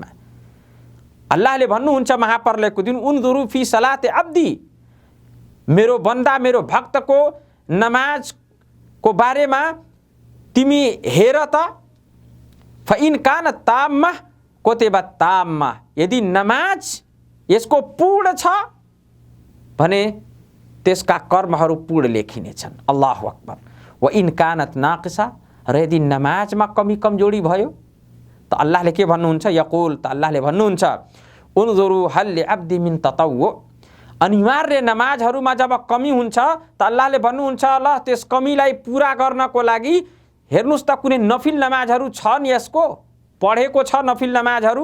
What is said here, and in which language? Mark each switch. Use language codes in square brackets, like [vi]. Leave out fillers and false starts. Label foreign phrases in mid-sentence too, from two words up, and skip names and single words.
[ne] अल्लाहले भन्नुहुन्छ महाप्रलयको दिन [ar] انظروا في صلاة عبدي, [ne] मेरो बन्दा, मेरो भक्तको नमाजको बारेमा तिमी हेर त। [ar] فإن كانت تامة كتبت تامة, [ne] यदि नमाज यसको पूर्ण छ भने त्यसका कर्महरू पूर्ण लेखिनेछन्। [ar] الله أكبر. وإن كانت ناقصة, [ne] र यदि नमाजमा कमी कमजोरी भयो त अल्लाहले के भन्नुहुन्छ? यकुल, त अल्लाहले भन्नुहुन्छ [ar] انظروا هل لعبدي من تطوع, [ne] अनिवार्य नमाजहरूमा जब कमी हुन्छ त अल्लाहले भन्नुहुन्छ ल त्यस कमीलाई पूरा गर्नको लागि हेर्नुस् त कुनै नफिल नमाजहरू छन्, यसको पढेको छ नफिल नमाजहरू।